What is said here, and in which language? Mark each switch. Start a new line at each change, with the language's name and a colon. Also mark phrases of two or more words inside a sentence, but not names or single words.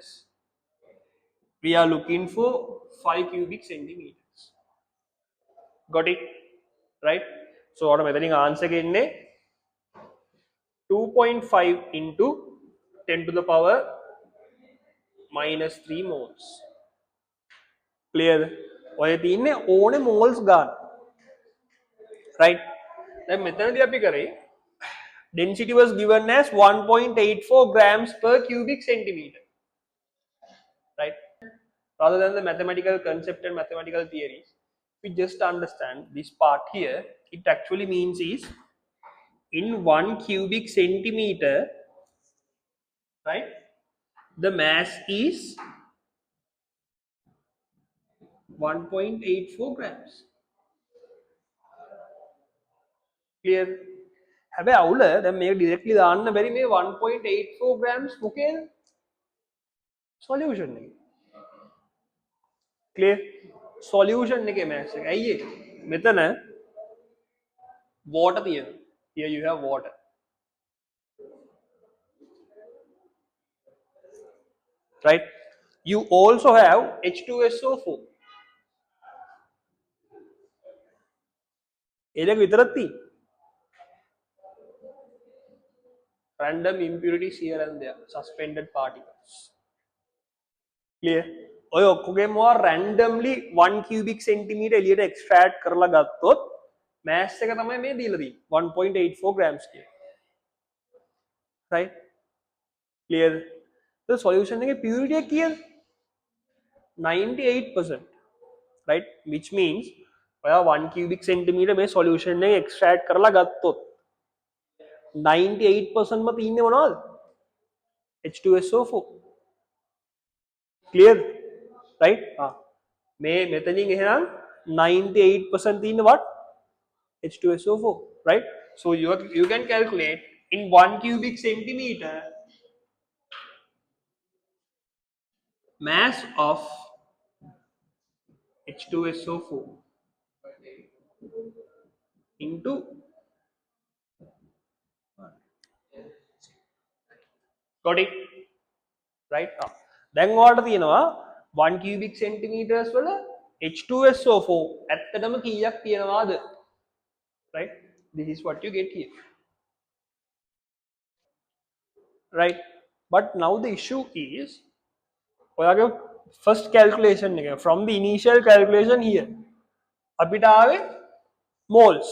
English: We are looking for 5 cubic centimeters. Got it? Right? So automatically answer getting 2.5 into 10 to the power minus 3 moles. Clear?
Sinhala: ඔය තියන්නේ ඕනේ moles ගන්න.
English: Right?
Sinhala: දැන් මෙතනදී අපි කරේ
English: density was given as 1.84 grams per cubic centimeter. Right? rather than the mathematical concept and mathematical theories. We just understand this part here. It actually means is in 1 cubic centimeter, right? The mass is 1.84 grams. Clear?
Sinhala: හැබැයි අවුල දැන් මේක ඩිරෙක්ට්ලි දාන්න බැරි මේ 1.84 grams මොකේද? solution එකේ. clear? solution එකේ mass එක. ඇයි ඒ? මෙතන water තියෙනවා.
English: Here you have water. Right? You also have H2SO4.
Sinhala: ඒ දෙක විතරක් තියෙන්නේ.
English: Random impurities here and there, suspended particles. Clear?
Sinhala: ඔය ඔක්කොගේම මොවා randomly 1
English: cubic centimeter
Sinhala: එළියට extract කරලා ගත්තොත් mass එක තමයි මේ දීලා තියෙන්නේ 1.84 grams කියලා.
English: Right? Clear? The solution
Sinhala: එකේ purity එක කීයද? 98%.
English: Right? Which means
Sinhala: ඔයා 1
English: cubic centimeter
Sinhala: මේ solution එක extract කරලා ගත්තොත් 98% ම තියෙන්නේ මොනවද?
English: H2SO4. Clear? Right?
Sinhala: මේ මෙතනින් එහෙනම් 98% තියෙන්නේ what?
English: H2SO4. Right? So you can calculate in 1 cubic centimeter mass of H2SO4 into got it? Right?
Sinhala: දැන් ඔයාලට තියෙනවා 1
English: cubic centimeters
Sinhala: වල H2SO4 ඇත්තටම කීයක් තියෙනවාද?
English: Right? This is what you get here. Right? But now the issue is ඔයාගේ first calculation එක from the initial calculation here
Sinhala: අපිට ආවේ
English: moles.